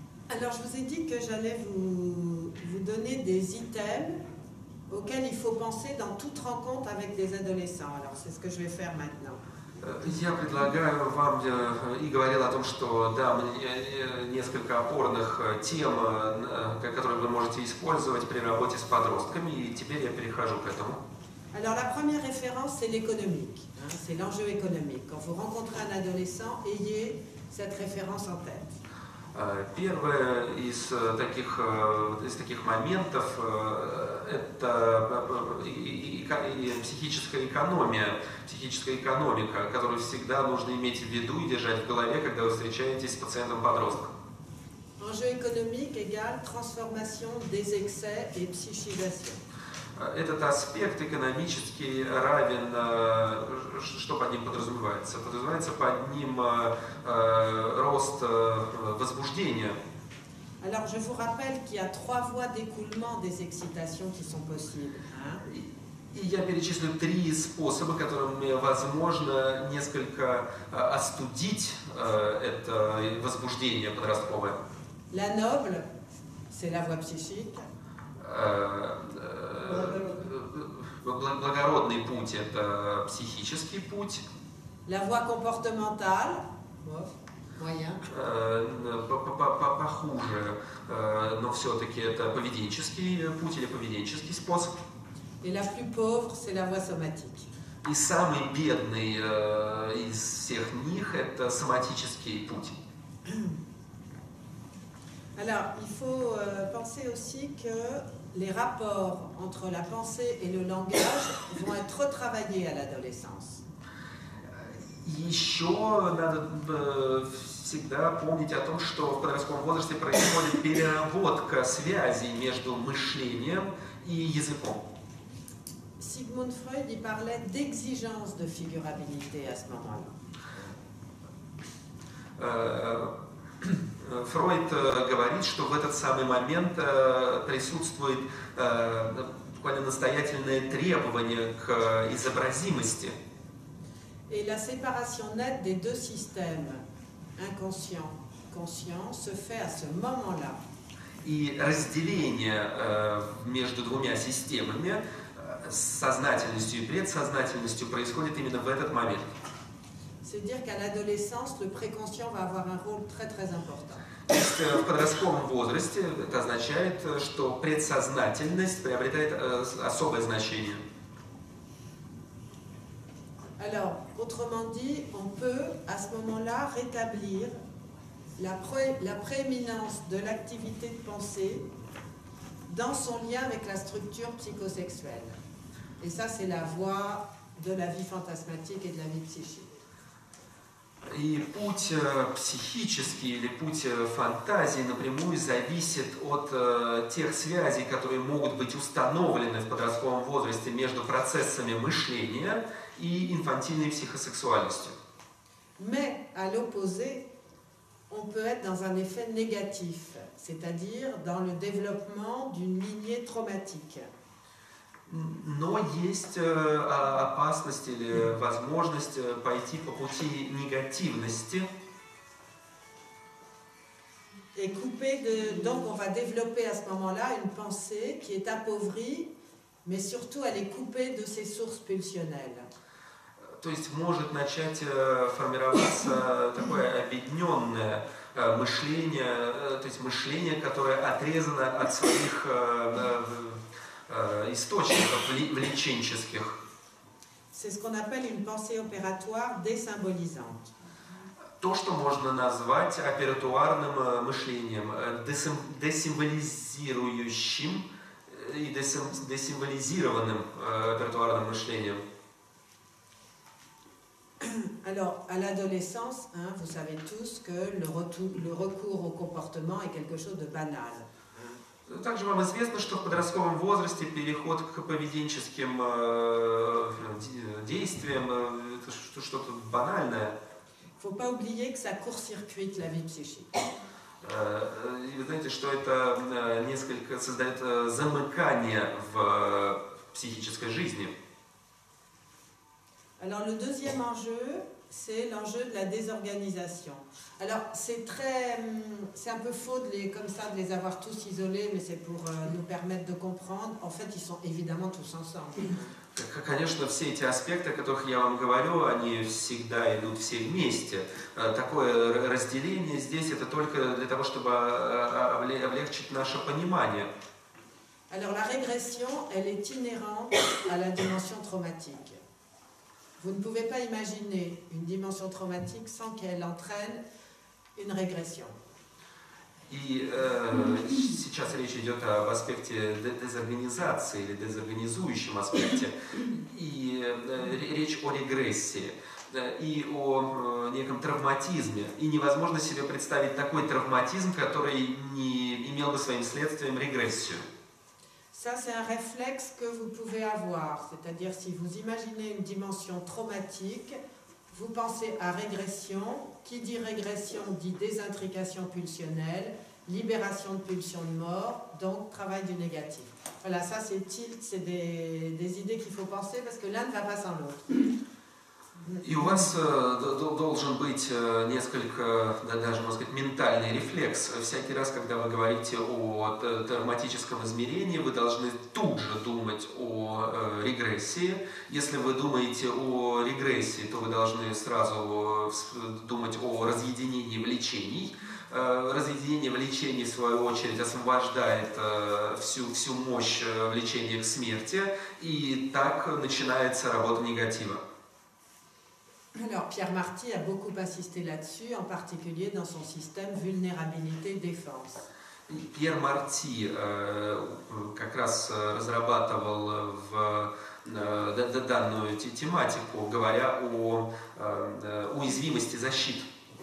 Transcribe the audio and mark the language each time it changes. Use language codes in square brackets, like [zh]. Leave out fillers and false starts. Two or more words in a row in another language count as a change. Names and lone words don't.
[fr] Alors, je vous ai dit que j'allais vous donner des items auxquels il faut penser dans toute rencontre avec des adolescents. Alors, c'est ce que je vais faire maintenant. [ru] Я предлагаю вам и говорил о том, что да, несколько опорных тем, которые вы можете использовать при работе с подростками, и теперь я перехожу к этому. [fr] Alors, la première référence, c'est l'économique, c'est l'enjeu économique. Quand vous rencontrez un adolescent, ayez cette référence en tête. [ru] Первое из таких моментов это психическая экономика, которую всегда нужно иметь в виду и держать в голове, когда вы встречаетесь с пациентом-подростком. [fr] Enjeu économique égale transformation des excès et psychisation. [ru] Этот аспект экономический равен, что под ним подразумевается? Подразумевается под ним рост возбуждения. [fr] Alors je vous rappelle qu'il y a 3 voies d'écoulement des excitations qui sont possibles. [ru] И я перечислю 3 способа, которыми возможно несколько остудить это возбуждение подростковое. [fr] La noble, c'est la voie psychique. [ru] Благородный путь – это психический путь. [fr] La voie comportementale, moyen. [ru] Похуже, но все-таки это поведенческий путь или поведенческий способ. [fr] Et la plus pauvre, c'est la voie somatique. [ru] И самый бедный из всех них – это соматический путь. [fr] Alors, il faut penser aussi que les rapports entre la pensée et le langage vont être retravaillés à l'adolescence. [ru] Еще надо всегда помнить о том, что в подростковом возрасте происходит переработка связей между мышлением и языком. [fr] Sigmund Freud y parlait d'exigence de figurabilité à ce moment-là. [ru] Фройд говорит, что в этот самый момент присутствует буквально настоятельное требование к изобразимости. [fr] Et la séparation nette des 2 systèmes, inconscient, conscient, se fait à ce moment-là. [ru] И разделение между 2 системами, сознательностью и предсознательностью, происходит именно в этот момент. [fr] C'est dire qu'à l'adolescence, le préconscient va avoir un rôle très très important. [ru] В подростковом возрасте это означает, что предсознательность приобретает особое значение. [fr] Alors, autrement dit, on peut à ce moment-là rétablir la prééminence de l'activité de pensée dans son lien avec la structure psychosexuelle. Et ça, c'est la voie de la vie fantasmatique et de la vie psychique. [ru] И путь психический или путь фантазии напрямую зависит от тех связей, которые могут быть установлены в подростковом возрасте между процессами мышления и инфантильной психосексуальностью. [fr] Mais à l'opposé, on peut être dans un effet négatif, c'est-à-dire dans le développement d'une lignée traumatique. [ru] Но есть опасность или возможность пойти по пути негативности. [fr] Et donc on va développer à ce moment-là une pensée qui est appauvrie, mais surtout elle est coupée de ses sources pulsionnelles. [ru] То есть может начать формироваться такое объединенное мышление, то есть мышление, которое отрезано от своих источников влеченческих. [fr] C'est ce qu'on appelle une pensée opératoire désymbolisante. [ru] То, что можно назвать оператуарным мышлением, десимволизирующим и десимволизированным оператуарным мышлением. [fr] Alors, à l'adolescence, vous savez tous que le recours au comportement est quelque chose de banal. [ru] Также вам известно, что в подростковом возрасте переход к поведенческим действиям – это что-то банальное. [fr] Il ne faut pas oublier que ça court-circuite la vie psychique. [ru] И вы знаете, что это несколько создает замыкание в психической жизни. [fr] Alors, le deuxième enjeu, c'est l'enjeu de la désorganisation. Alors, c'est très c'est un peu faux comme ça de les avoir tous isolés, mais c'est pour nous permettre de comprendre. En fait, ils sont évidemment tous ensemble. [ru] Конечно, все эти аспекты, о которых я вам говорю, они всегда идут все вместе. Такое разделение здесь это только для того, чтобы облегчить наше понимание. [fr] Alors la régression, elle est inhérente à la dimension traumatique. Vous ne pouvez pas imaginer une dimension traumatique sans qu'elle entraîne une régression. [ru] И сейчас речь идет об аспекте дезорганизации или дезорганизующем аспекте. И речь о регрессии и о неком травматизме. И невозможно себе представить такой травматизм, который не имел бы своим следствием регрессию. [fr] Ça, c'est un réflexe que vous pouvez avoir. C'est-à-dire, si vous imaginez une dimension traumatique, vous pensez à régression. Qui dit régression dit désintrication pulsionnelle, libération de pulsions de mort, donc travail du négatif. Voilà, ça c'est tilt, c'est des idées qu'il faut penser parce que l'un ne va pas sans l'autre. [ru] И у вас должен быть несколько, даже, можно сказать, ментальный рефлекс. Всякий раз, когда вы говорите о травматическом измерении, вы должны тут же думать о регрессии. Если вы думаете о регрессии, то вы должны сразу думать о разъединении влечений. Разъединение влечений, в свою очередь, освобождает всю мощь влечения к смерти. И так начинается работа негатива. [fr] Alors, Pierre Marty a beaucoup insisté là-dessus, en particulier dans son système vulnérabilité-défense. [ru] Пьер Марти как раз разрабатывал данную тематику, говоря о уязвимости защиты.